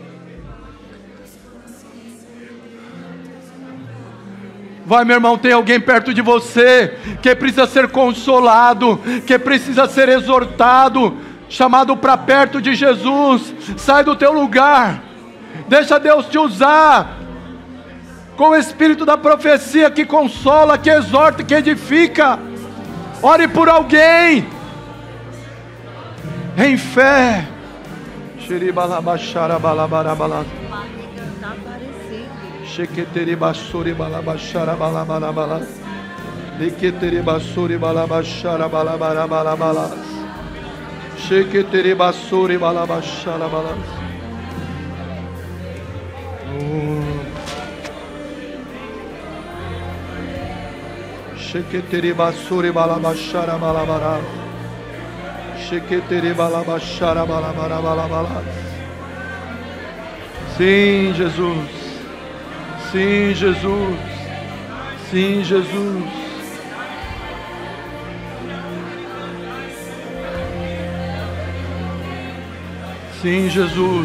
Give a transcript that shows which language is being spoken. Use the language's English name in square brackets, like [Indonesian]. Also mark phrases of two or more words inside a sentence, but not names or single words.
[Portuguese] Vai, meu irmão, tem alguém perto de você que precisa ser consolado, que precisa ser exortado, chamado para perto de Jesus. Sai do teu lugar, deixa Deus te usar com o espírito da profecia que consola, que exorta, que edifica. Ore por alguém em fé. Sheketeri basuri balabashara balabalabala. Leketeri basuri balabashara balabalabalabala. Sheketeri basuri balabashara bala. Sheketeri basuri balabashara balabala. Sheketeri balabashara balabala. Sim, Jesus. Sim, Jesus. Sim, Jesus. Sim, Jesus.